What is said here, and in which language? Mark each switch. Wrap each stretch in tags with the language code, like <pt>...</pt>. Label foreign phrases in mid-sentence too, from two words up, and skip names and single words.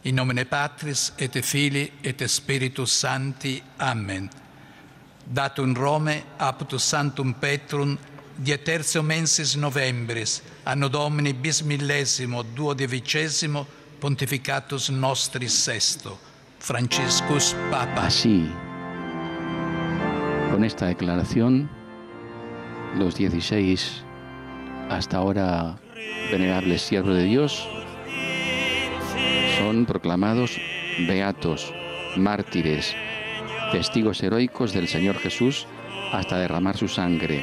<la>In nomine Patris et Filii et Spiritus Sancti. Amen. Datum Rome, apud Sanctum Petrum, die tertio mensis novembris, anno Domini bis millesimo duodecimo, pontificatus nostris sexto, Franciscus Papa.</la> <es>Así, con esta declaración, los 16 hasta ahora venerables siervos de Dios son proclamados beatos, mártires, testigos heroicos del Señor Jesús hasta derramar su sangre.</es>